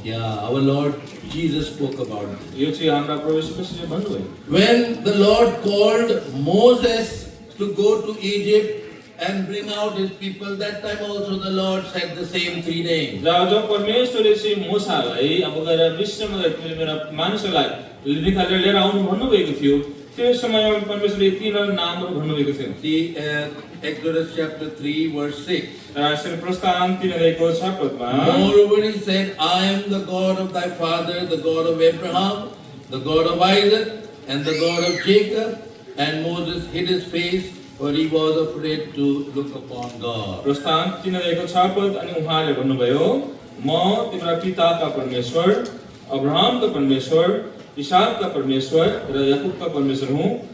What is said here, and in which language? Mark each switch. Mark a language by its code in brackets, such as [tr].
[en] Yeah, our Lord Jesus spoke about it. [ne] यो चाहिँ हाम्रा प्रभु यीशु मसीहले भन्नुभयो। [en] When the Lord called Moses to go to Egypt and bring out his people, that time also the Lord said the same three names. [ne] जब परमेश्वरले चाहिँ मूसालाई अब गएर मिस्रमा गएर मेरा मानिसहरूलाई निकालेर लिएर आउनु भन्नुभएको थियो, त्यो समयमा परमेश्वरले तीनवटा नामहरू भन्नुभएको थियो। [en] See Exodus chapter 3 verse 6. [ne] र यसरी प्रस्थान 3 अध्यायको 6 पदमा [en] Moreover he said, I am the God of thy father, the God of Abraham, the God of Isaac, and the God of Jacob. And Moses hid his face, for he was afraid to look upon God. [ne] प्रस्थान 3 अध्यायको 6 पद अनि उहाँले भन्नुभयो, म तिम्रो पिताका परमेश्वर, अब्राहमका परमेश्वर, इसाकका परमेश्वर र याकूबका परमेश्वर हुँ।